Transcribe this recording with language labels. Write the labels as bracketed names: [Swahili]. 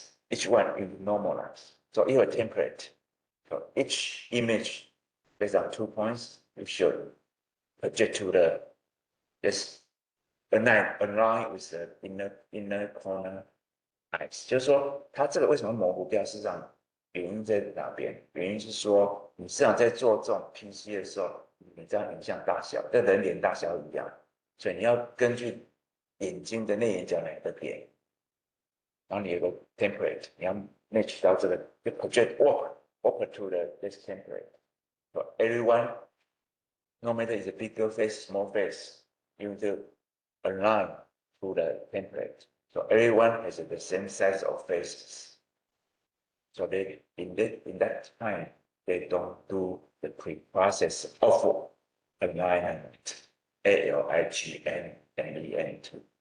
[English] Each one you normalize. So you have a template. So each image based on 2 points, you should project to this align with the inner corner ice. [Chinese] 就是说，它这个为什么模糊掉？事实上，原因在哪边？原因是说，你实际上在做这种 PC 的时候，你这样影像大小跟人脸大小一样，所以你要根据眼睛的内眼角两个点，然后你有个 template， 你要 match 到这个，就 [English] project over to this template. So everyone, no matter is a bigger face, small face, you need to align to the template. So everyone has the same size of faces. So they in that time they don't do the pre-process of alignment, ALIGN and MEN2.